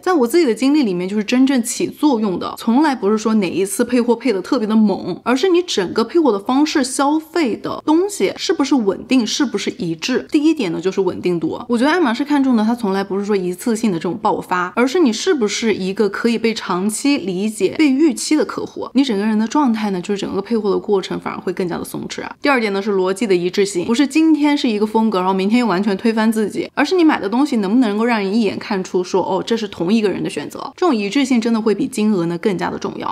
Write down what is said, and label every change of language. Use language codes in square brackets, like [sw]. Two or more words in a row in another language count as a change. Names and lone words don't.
[zh] 在我自己的經歷裡面，就是真正起作用的从来不是說哪一次配貨配的特別的猛，而是你整個配貨的方式消費的東西是不是穩定，是不是一致。第一點呢就是稳定度，我觉得愛馬仕看重的它从來不是說一次性的这種爆發，而是你是不是一個可以被長期理解被預期的客戶，你整個人的狀態呢就是整個配貨的過程反而會更加的鬆弛。第二點呢是邏輯的一致性，不是今天是一個風格然後明天又完全推翻自己，而是你買的東西能不能夠讓人一眼看出說哦，這是同一個人的選擇，這種一致性真的會比金額呢更加的重要。